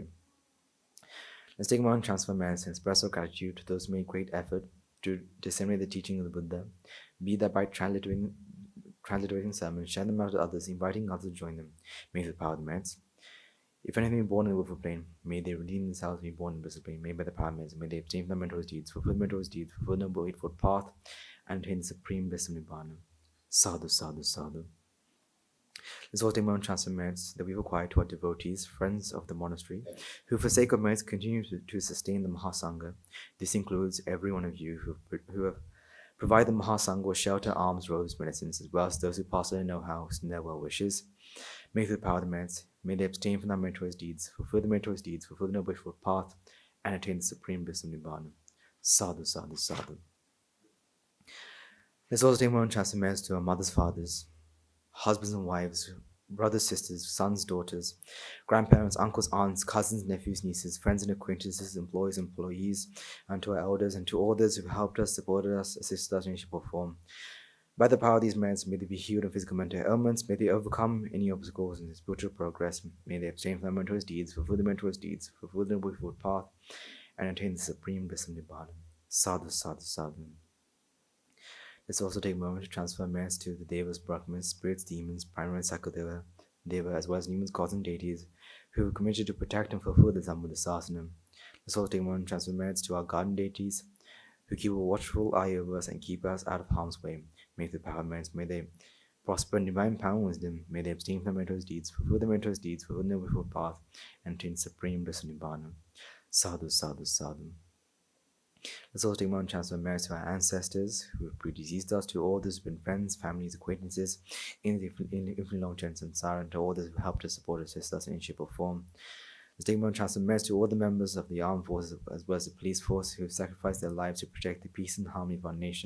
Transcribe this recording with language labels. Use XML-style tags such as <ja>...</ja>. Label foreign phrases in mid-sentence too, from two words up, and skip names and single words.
<en>Let's take a moment to transfer merits and express our gratitude to those who made great effort to disseminate the teaching of the Buddha, be that by transliterating sermons, share them out to others, inviting others to join them. May the power of the merits. If anything be born in the willful plane, may they redeem themselves and be born in the blissful plane, made by the power of merits. May they abstain from the mental deeds, fulfill the mental deeds, fulfill the noble eightfold path, and attain the supreme bliss of Nibbana.</en> <pi>Sadhu, sadhu, sadhu.</pi> <en>Let's all take our own transfer merits that we've acquired to our devotees, friends of the monastery, who for sake of merits continue to sustain the Mahasangha. This includes every one of you who have provided the Mahasangha with shelter, alms, robes, medicines, as well as those who pass their know-how and their well wishes. May through the power of the merits, may they abstain from their meritorious deeds, fulfill the meritorious deeds, fulfill the noble eightfold path, and attain the supreme bliss of Nibbana.</en> <pi>Sadhu, sadhu, sadhu.</pi> <en>Let's also take our own transfer merits to our mothers, fathers, husbands and wives, brothers, sisters, sons, daughters, grandparents, uncles, aunts, cousins, nephews, nieces, friends and acquaintances, employees, and to our elders and to all those who have helped us, supported us, assisted us in any shape or form. By the power of these merits, may they be healed of physical and mental ailments, may they overcome any obstacles in their spiritual progress, may they abstain from their meritorious deeds, fulfill the meritorious deeds, fulfill the noble eightfold path, and attain the supreme bliss of Nibbana.</en> <pi>Sadhu, sadhu, sadhu.</pi> <en>Let's also take a moment to transfer merits to the Devas, Brahmins, spirits, demons, primary Sakadeva, Deva, as well as humans, gods, and deities who are committed to protect and fulfill the Zambuddha Sasana. Let's also take a moment to transfer merits to our guardian deities who keep a watchful eye over us and keep us out of harm's way. May the power of merits, may they prosper in divine power and wisdom, may they abstain from the meritorious deeds, fulfill the meritorious deeds, fulfill the noble path, and attain supreme bliss of Nibbana.</en> <pi>Sadhu, sadhu, sadhu.</pi> <en>Let's also take one chance to merits to our ancestors who have predeceased us, to all those who have been friends, families, acquaintances in the infinitely long term samsara, and to all those who have helped us, support, assist us in any shape or form. Let's take one chance to merits to all the members of the armed forces as well as the police force who have sacrificed their lives to protect the peace and harmony of our nation.</en>